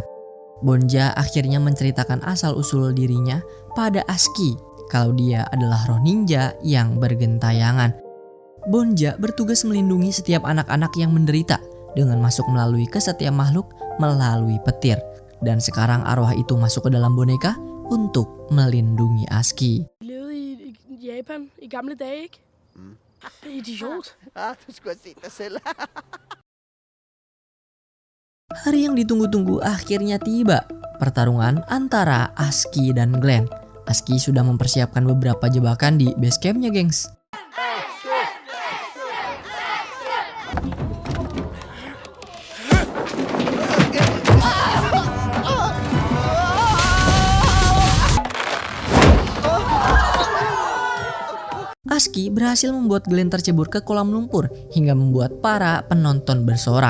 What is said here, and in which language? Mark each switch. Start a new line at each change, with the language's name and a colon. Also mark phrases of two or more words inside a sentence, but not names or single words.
Indonesian: Bonja akhirnya menceritakan asal-usul dirinya pada Aski kalau dia adalah roh ninja yang bergentayangan. Bonja bertugas melindungi setiap anak-anak yang menderita dengan masuk melalui ke setiap makhluk melalui petir. Dan sekarang arwah itu masuk ke dalam boneka untuk melindungi Aski.
Danish: Levede i Japan i gamle dage, ikke? Idiot. Du skulle have set dig selv.
Indonesian: Hari yang ditunggu-tunggu akhirnya tiba. Pertarungan antara Aski dan Glenn. Aski sudah mempersiapkan beberapa jebakan di
English: base campnya,
Indonesian: gengs. Aski berhasil membuat Glenn tercebur ke kolam lumpur hingga membuat para penonton bersorak.